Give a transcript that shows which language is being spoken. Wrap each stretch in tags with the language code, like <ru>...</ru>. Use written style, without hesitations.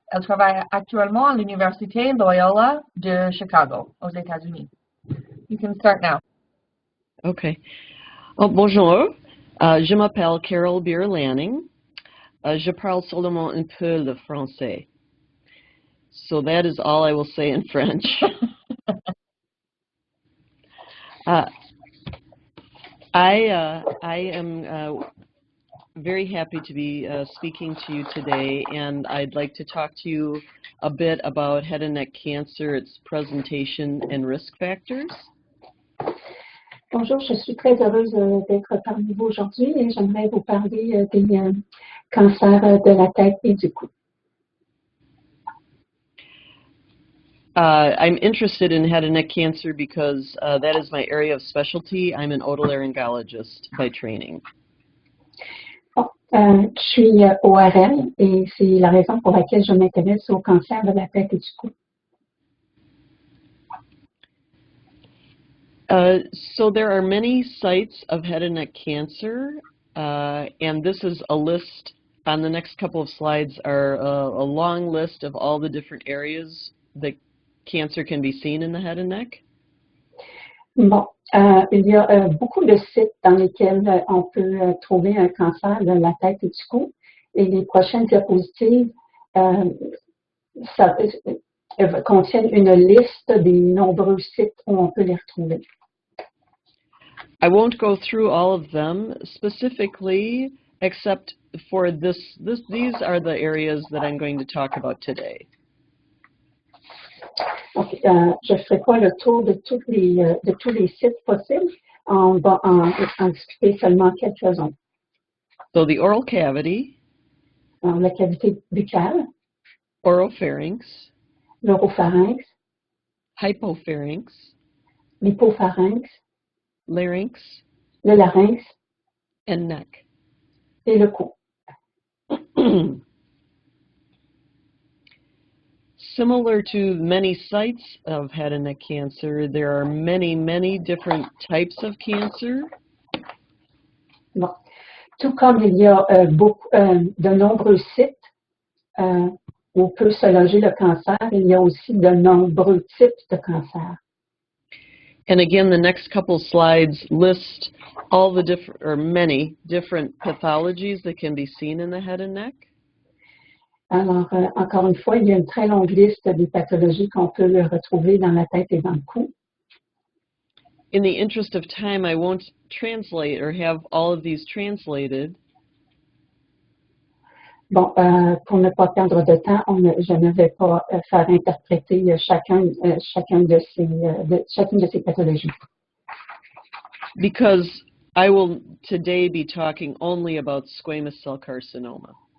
<fr>Elle travaille actuellement à l'Université Loyola de Chicago, aux États-Unis.</fr> <en>You can start now. Okay.</en> <fr>Oh, bonjour, je m'appelle Carol Bier-Laning. Je parle seulement un peu le français.</fr> <en>So that is all I will say in French. I am very happy to be speaking to you today, and I'd like to talk to you a bit about head and neck cancer, its presentation and risk factors.</en> <fr>Bonjour, je suis très heureuse d'être parmi vous aujourd'hui et j'aimerais vous parler des cancers de la tête et du cou.</fr> <en>I'm interested in head and neck cancer because that is my area of specialty. I'm an otolaryngologist by training.</en> <fr>Bon, je suis ORL et c'est la raison pour laquelle je m'intéresse au cancer de la tête et du cou.</fr> <en>So there are many sites of head and neck cancer, and this is a list. On the next couple of slides are a long list of all the different areas that cancer can be seen in the head and neck.</en> <fr>Bon, il y a beaucoup de sites dans lesquels on peut trouver un cancer de la tête et du cou. Et les prochaines diapositives contiennent une liste des nombreux sites où on peut les retrouver.</fr> <en>I won't go through all of them specifically, except for these are the areas that I'm going to talk about today.</en> <fr>Donc, je ne ferai pas le tour de tous les sites possibles. On va en discuter seulement quelques-uns.</fr> <en>So the oral cavity,</en> <fr>La cavité buccale,</fr> <en>oropharynx,</en> <fr>l'oropharynx,</fr> <en>hypopharynx,</en> <fr>l'hypopharynx,</fr> <en>larynx,</en> <fr>le larynx</fr> <en>and neck.</en> <fr>et le cou.</fr> <en>Similar to many sites of head and neck cancer, there are many different types of cancer.</en> <fr>Bon. Tout comme il y a de nombreux sites où peut se loger le cancer, il y a aussi de nombreux types de cancer.</fr> <en>And again, the next couple slides list all the different, or many different pathologies that can be seen in the head and neck.</en> <fr>Alors, encore une fois, il y a une très longue liste des pathologies qu'on peut retrouver dans la tête et dans le cou.</fr> <en>In the interest of time, I won't translate or have all of these translated.</en> <fr>Bon, pour ne pas perdre de temps, je ne vais pas faire interpréter chacune de ces pathologies.</fr> <en>Because I will today be talking only about squamous cell carcinoma.</en>